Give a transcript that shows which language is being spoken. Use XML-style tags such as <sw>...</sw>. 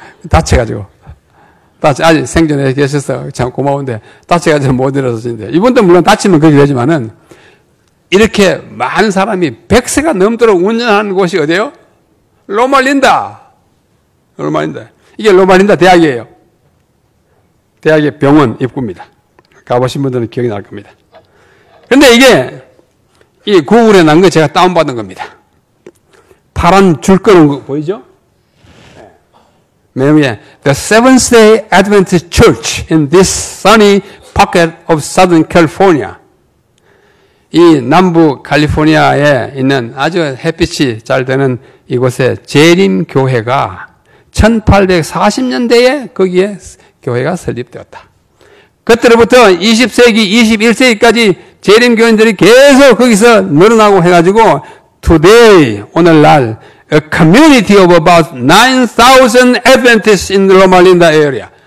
<ko>다쳐가지고. 아직 생전에 계셔서 참 고마운데 다쳐가지고 못 일어서시는데 이분도 물론 다치면 그렇게 되지만은 이렇게 많은 사람이 100세가 넘도록 운전하는 곳이 어디예요? 로마린다. 로마린다. 이게 로마린다 대학이에요. 대학의 병원 입구입니다. 가보신 분들은 기억이 날 겁니다. 근데 이게 이 구글에 난 거 제가 다운받은 겁니다. 파란 줄 끄는 거 보이죠? 맨 위에</ko> <en>The Seventh-day Adventist Church in this sunny pocket of Southern California.</en> <ko>이 남부 캘리포니아에 있는 아주 햇빛이 잘 되는 이곳에 재림교회가 1840년대에 거기에 교회가 설립되었다. 그때로부터 20세기, 21세기까지 재림교인들이 계속 거기서 늘어나고 해가지고</ko> <en>today,</en> <ko>오늘날</ko> <en>a community of about 9,000 Adventists in the Loma Linda area.</en>